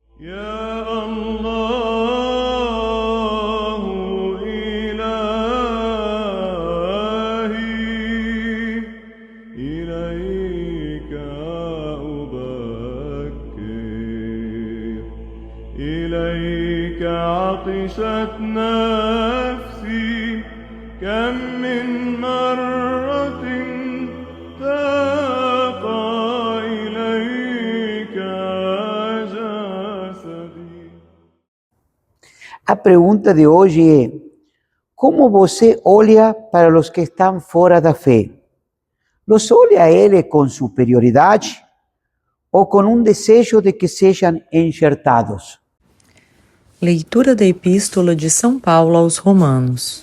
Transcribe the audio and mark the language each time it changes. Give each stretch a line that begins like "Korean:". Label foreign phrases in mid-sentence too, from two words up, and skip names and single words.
Arabic: يا الله إلهي إليك أبكر إليك عطشت نفسي كم من مرة تاق إليك جسدي.
Portuguese: A pergunta de hoje é: como você olha para os que estão fora da fé? Los olha a ele com superioridade ou com um desejo de que sejam enxertados? Leitura da Epístola de São Paulo aos Romanos.